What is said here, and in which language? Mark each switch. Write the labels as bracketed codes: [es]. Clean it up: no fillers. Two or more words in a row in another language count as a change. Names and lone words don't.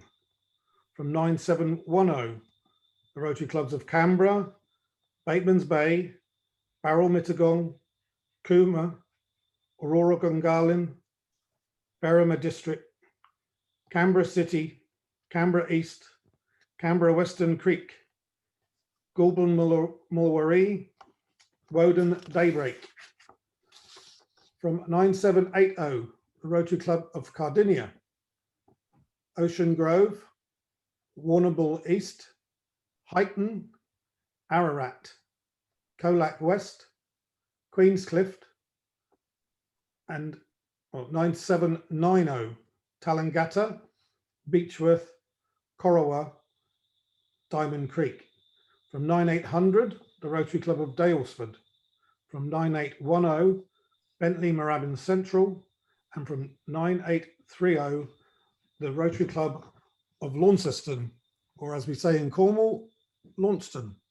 [en] From 9710, the Rotary Clubs of Canberra, Bateman's Bay, Barrel Mittagong, Cooma, Aurora Gungahlin, Berrima District, Canberra City, Canberra East, Canberra Western Creek, Goulburn Mulwaree, Woden Daybreak. From 9780, the Rotary Club of Cardinia, Ocean Grove, Warrnambool East, Highton, Ararat, Colac West, Queenscliff, and 9790, Tallangatta, Beechworth, Corowa, Diamond Creek. From 9800, the Rotary Club of Dalesford. From 9810, Bentley Moorabbin Central. And from 9830, the Rotary Club of Launceston, or as we say in Cornwall, Launceston.